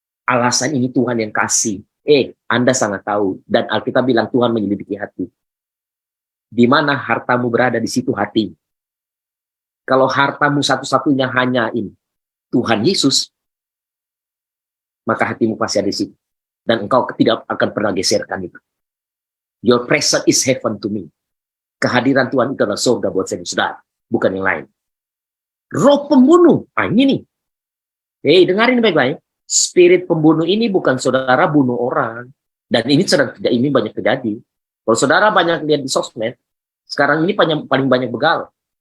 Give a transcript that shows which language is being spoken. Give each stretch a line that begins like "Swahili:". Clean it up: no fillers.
Indonesian: Alasan ini Tuhan yang kasih. Anda sangat tahu. Dan Alkitab bilang Tuhan menyelidiki hati. Di mana hartamu berada, di situ hati. Kalau hartamu satu-satunya hanya ini, Tuhan Yesus, maka hatimu pasti ada di situ. Dan engkau tidak akan pernah geserkan itu.
English: Your presence is heaven to me.
Indonesian: Kehadiran Tuhan itu adalah surga buat saya dan saudara, bukan yang lain. Roh pembunuh, ini nih. Dengarin baik-baik. Spirit pembunuh ini bukan saudara bunuh orang. Dan ini banyak terjadi. Kalau saudara banyak lihat di sosmed, sekarang ini paling banyak begal.